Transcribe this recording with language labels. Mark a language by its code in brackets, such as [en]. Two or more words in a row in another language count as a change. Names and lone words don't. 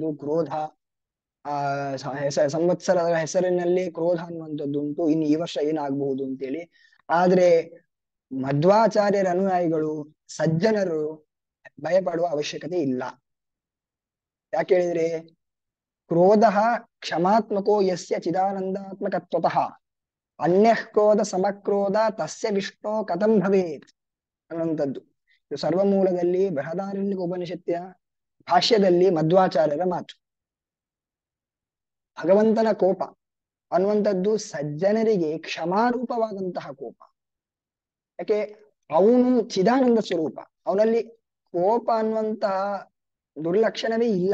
[kn] ಕ್ರೋಧ, ಸಂವತ್ಸರದ ಹೆಸರಿನಲ್ಲಿ ಕ್ರೋಧ ಅನ್ನುವಂಥದ್ದು ಉಂಟು. ಇನ್ನು ಈ ವರ್ಷ ಏನಾಗಬಹುದು ಅಂತೇಳಿ. ಆದ್ರೆ ಮಧ್ವಾಚಾರ್ಯರ ಅನುಯಾಯಿಗಳು, ಸಜ್ಜನರು ಭಯಪಡುವ ಅವಶ್ಯಕತೆ ಇಲ್ಲ. ಯಾಕೆ ಹೇಳಿದ್ರೆ, [sa] ಕ್ರೋಧ ಕ್ಷಮಾತ್ಮಕೋ ಯಸ್ಯ ಚಿದಾನಂದಾತ್ಮಕತ್ವತಃ ಅನ್ಯಃ ಕ್ರೋಧ ಸಮಕ್ರೋಧ ತಸ್ಯ ವಿಷ್ಣು ಕಥಂ ಭವೇತ್ ಅನ್ನುವಂಥದ್ದು. [kn] ಇದು ಸರ್ವಮೂಲದಲ್ಲಿ ಬೃಹದಾರಣ್ಯಕ ಉಪನಿಷತ್ತಿನ ಭಾಷ್ಯದಲ್ಲಿ ಮಧ್ವಾಚಾರ್ಯರ ಮಾತು. ಭಗವಂತನ ಕೋಪ ಅನ್ನುವಂಥದ್ದು ಸಜ್ಜನರಿಗೆ ಕ್ಷಮಾರೂಪವಾದಂತಹ ಕೋಪ. ಯಾಕೆ, ಅವನು ಚಿದಾನಂದ ಸ್ವರೂಪ, ಅವನಲ್ಲಿ ಕೋಪ ಅನ್ನುವಂತಹ ದುರ್ಲಕ್ಷಣವೇ ಇಲ್ಲ.